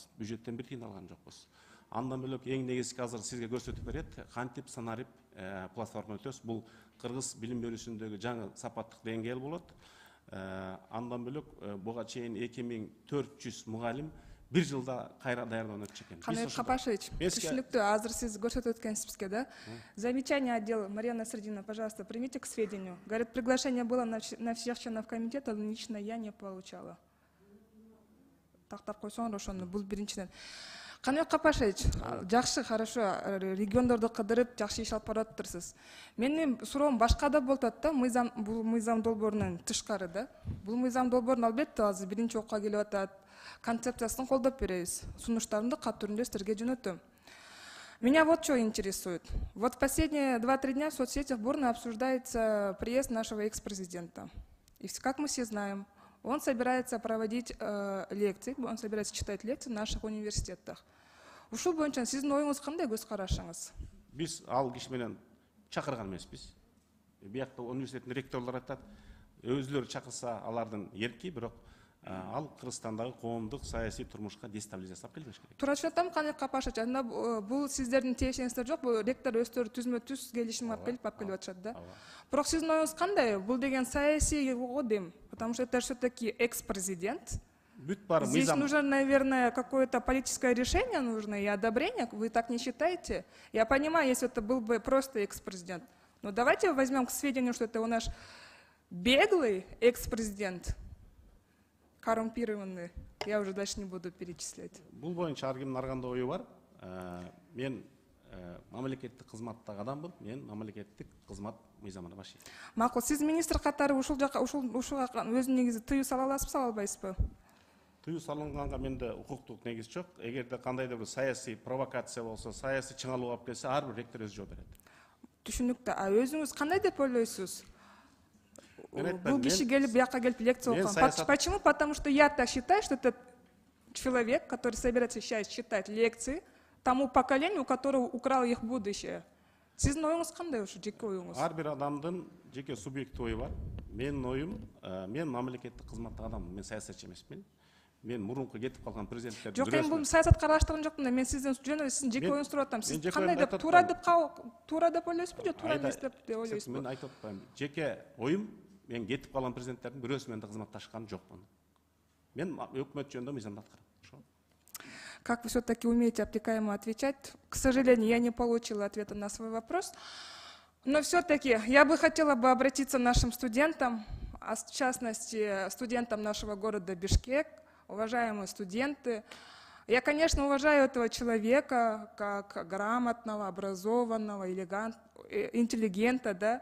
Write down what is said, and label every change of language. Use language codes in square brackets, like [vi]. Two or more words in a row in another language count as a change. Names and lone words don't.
[ky] Бюджеттен бир тыйын алган жокпуз. Андан бөлөк эң негизги азыр сизге көрсөтүп берет, кантип санарип платформа өтөбүз. Бул кыргыз билим берүүсүндөгү жаңы сапаттык деңгээл болот. Андан бөлөк буга чейин 2400 мугалим bir жылда кайра даярданып чекен. Каныбек Капашевич, түшүнүктүү, азыр сиз көрсөтүп өткөнсүз бизге, да? [ru] Замечание отдела, Мария Насреддиновна, пожалуйста, примите к сведению. Говорит, приглашение было на всех членов комитета, но лично я не получала. [ky] Тактар койсоңор ошону, бул биринчиден. Каныбек Капашевич, жакшы, хорошо, региондорду кыдырып, жакшы иш алып баратырсыз. Менин суроом башка да болуп атат да, бул мыйзам долбоорунан тышкары да. Бул мыйзам долбоорун албетте азыр биринчи окууга келип атат. Концепциясын колдоп беребиз. Сунуштарымды кат түрүндө силерге жөнөтөм. [ru] Меня вот что интересует. Вот в последние 2-3 дня в соцсетях бурно обсуждается приезд нашего экс-президента. И как мы все знаем, он собирается проводить лекции, он собирается читать лекции в наших университетах. [ky] Ушул боюнча сиздин оюңуз кандай, көз карашыңыз? Биз ал киши менен чакырган эмеспиз. Биякта университеттин ректорлору айтат, өзүлөрү чакырса алардын эрки, бирок ал Кыргызстандагы коомдук саясий турмушка дестабилизация алып келбеш керек. Туура түшүнөтөм, Каныбек Капашевич, анда бул сиздердин тиешеңиздер жок, бул ректор өздөрү түзмө-түз келишим алып келип атышат да. Бирок сиздин оюңуз кандай? Бул деген саясий годем, [ru] потому что это все-таки экс-президент. Здесь нужно, наверное, какое-то политическое решение нужно и одобрение. Вы так не считаете? Я понимаю, если это был бы просто экс-президент. Но давайте возьмем к сведению, что это у наш беглый экс-президент, коррумпированный. Я уже дальше не буду перечислять. [ky] Бул боюнча ар кимдин ар кандай ою бар. Мен мамлекеттик кызматтагы адаммын. Мен мамлекеттик кызмат мыйзамына башыйм. Макул, сиз министр катары ушуга өзүнүн негизи тыюу сала аласызбы, сала албайсызбы? Тыюу салынганга менде укуктук негиз жок. Эгерде кандайдыр бир саясий провокация болсо, саясий чыңалуу алып келсе, ар бир ректор өзү жооп берет. Түшүнүктүү. А өзүңүз кандай деп ойлойсуз? Бул киши келип, бияка келип лекция окуган. [ru] Почему? Потому что я так считаю, что это человек, который собирается сейчас читать лекции тому поколению, у которого украл их будущее. [ky] Сиздин оюңуз кандай ушу жеке оюңуз? Ар бир адамдын жеке субъектив ою бар. Менин оюм, мен мамлекеттик кызматтагы адаммын, мен саясатчы эмесмин. Мен мурунку кетип калган президенттердин жок, мен бул саясатка аралаштырган жокмун. Мен сизден жөн сиздин жеке оюңузду сурап атам. Сиз кандай деп туура деп ойлойсузбу же туура эмес деп ойлойсузбу? Мен айтып атпайм. Жеке оюм, мен кетип калган президенттердин бирөөсү менен да кызматташкан жокмун. Мен өкмөт жөнүндө мыйзамды аткарам. [ru] Как вы все-таки умеете обтекаемо отвечать? К сожалению, я не получила ответа на свой вопрос. Но все-таки я бы хотела обратиться к нашим студентам, а в частности студентам нашего города Бишкек. Уважаемые студенты, я, конечно, уважаю этого человека как грамотного, образованного, интеллигента, да?